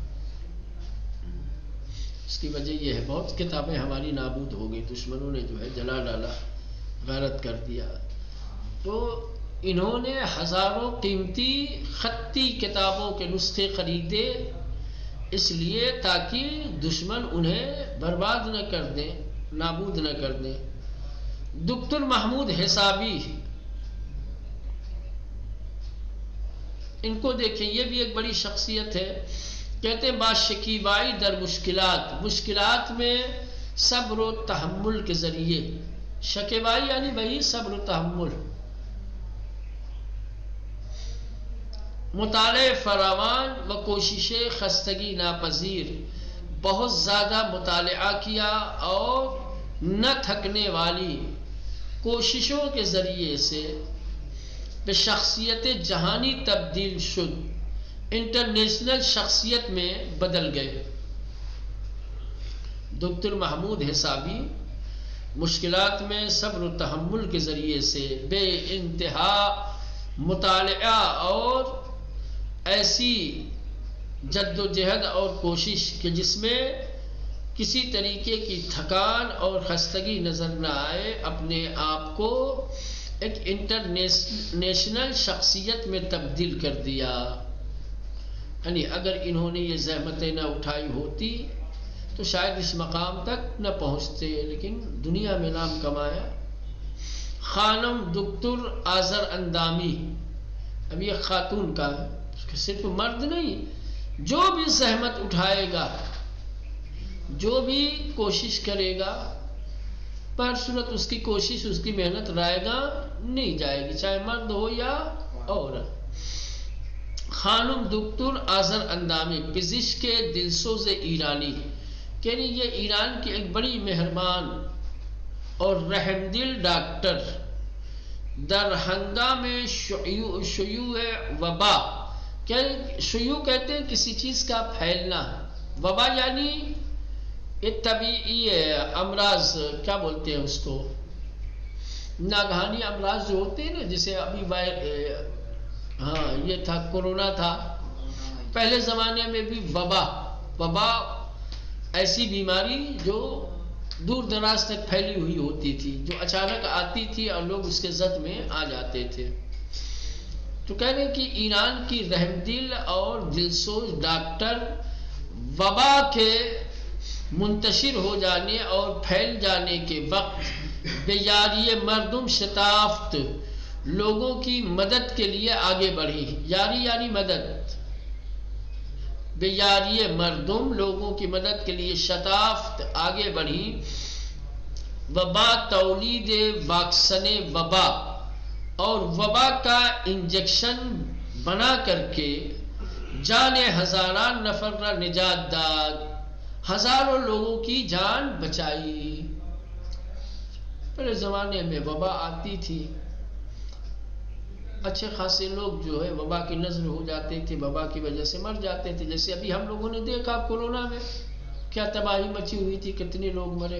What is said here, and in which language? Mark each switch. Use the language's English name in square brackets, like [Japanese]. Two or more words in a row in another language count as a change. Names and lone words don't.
[Urdu] اس کی وجہ یہ ہے بہت کتابیں ہماری نابود ہو گئی، دشمنوں نے جو ہے جلا ڈالا، غارت کر دیا۔ تو انہوں نے ہزاروں قیمتی خطی کتابوں کے نسخے خریدے، اس لیے تاکہ دشمن انہیں برباد نہ کر دیں، نابود نہ کر دیں۔ دکتر محمود حسابی، ان کو دیکھیں، یہ بھی ایک بڑی شخصیت ہے، کہتے ہیں [Persian] با شکیبائی در مشکلات [Urdu] میں صبر و تحمل کے ذریعے، شکیبائی یعنی بھائی صبر و تحمل، [Persian] مطالعہ فراوان و کوشش خستگی ناپذیر، [Urdu] بہت زیادہ مطالعہ کیا اور نہ تھکنے والی کوششوں کے ذریعے سے [Persian] بے شخصیت جہانی تبدیل شد، [Urdu] انٹرنیشنل شخصیت میں بدل گئے۔ دکتر محمود حسابی مشکلات میں صبر و تحمل کے ذریعے سے بے انتہا مطالعہ اور ایسی جد و جہد اور کوشش کہ جس میں کسی طریقے کی تھکان اور خستگی نظر نہ آئے، اپنے آپ کو ایک انٹرنیشنل شخصیت میں تبدیل کر دیا۔ یعنی اگر انہوں نے یہ زحمتیں نہ اٹھائی ہوتی تو شاید اس مقام تک نہ پہنچتے، لیکن دنیا میں نام کمایا۔ خانم دکتر آذر اندامی، اب یہ خاتون کا صرف مرد نہیں، جو بھی زحمت اٹھائے گا، جو بھی کوشش کرے گا، پر صورت اس کی کوشش، اس کی محنت رائے گا نہیں جائے گی، چاہے مرد ہو یا عورت۔ [Persian] خانم دکتر آذر اندامی پزشک دلسوز ایرانی، [Urdu] یعنی یہ ایران کی ایک بڑی مہربان اور رحم دل ڈاکٹر، [Persian] در ہنگام شیوع وبا، [Urdu] شیوع کہتے ہیں کسی چیز کا پھیلنا، وبا یعنی ایک طبعی امراض، کیا بولتے ہیں اس کو، ناگہانی امراض جو ہوتے ہیں نا، جسے ابھی یہ تھا کورونا تھا، پہلے زمانے میں بھی وبا ایسی بیماری جو دور دراز تک پھیلی ہوئی ہوتی تھی، جو اچانک آتی تھی اور لوگ اس کے زد میں آ جاتے تھے۔ تو کہہ رہے کہ ایران کی رحم دل اور دلسوز ڈاکٹر وبا کے منتشر ہو جانے اور پھیل جانے کے وقت [Persian] بے یاری مردم شتافت [Urdu] لوگوں کی مدد کے لیے آگے بڑھی۔ یاری یعنی مدد، [Persian] بے یاری مردم [Urdu] لوگوں کی مدد کے لیے شتافت آگے بڑھی۔ [Persian] وبا تولید واکسن وبا، [Urdu] اور وبا کا انجیکشن بنا کر کے [Persian] جان ہزاران نفر را نجات داد، [Urdu] ہزاروں لوگوں کی جان بچائی۔ پہلے زمانے میں وبا آتی تھی، اچھے خاصے لوگ جو ہے وبا کی نظر ہو جاتے تھے، وبا کی وجہ سے مر جاتے تھے، جیسے ابھی ہم لوگوں نے دیکھا کورونا میں کیا تباہی مچی ہوئی تھی، کتنے لوگ مرے۔